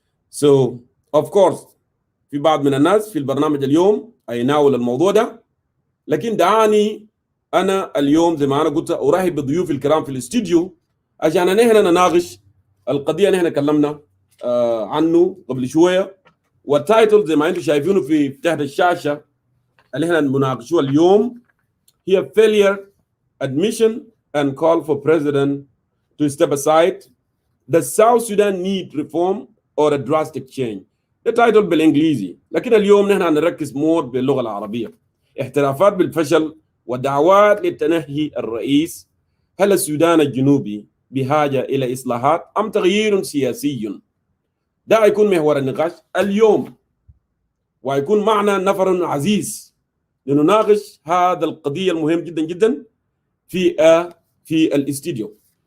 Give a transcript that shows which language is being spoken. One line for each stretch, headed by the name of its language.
English: So of course
Arabic: في بعض من الناس في البرنامج اليوم هيناول الموضوع ده، لكن دعاني انا اليوم زي ما انا قلت ارحب بضيوفي الكرام في الاستديو عشان نحن نناقش القضيه اللي احنا تكلمنا عنه قبل شويه. والتايتل زي ما انتم شايفينه في تحت الشاشه اللي احنا بنناقشه اليوم هي
English: failure admission and call for president to step aside. The South Sudan need reform or a drastic change.
Arabic: ده تايتل بالانجليزي، لكن اليوم نحن هنركز مور باللغه العربيه. اعترافات بالفشل ودعوات لتنحي الرئيس. هل السودان الجنوبي بحاجة إلى اصلاحات ام تغيير سياسي؟ ده هيكون محور النقاش اليوم، وهيكون معنا نفر عزيز لنناقش هذا القضيه المهم جدا جدا في الاستديو.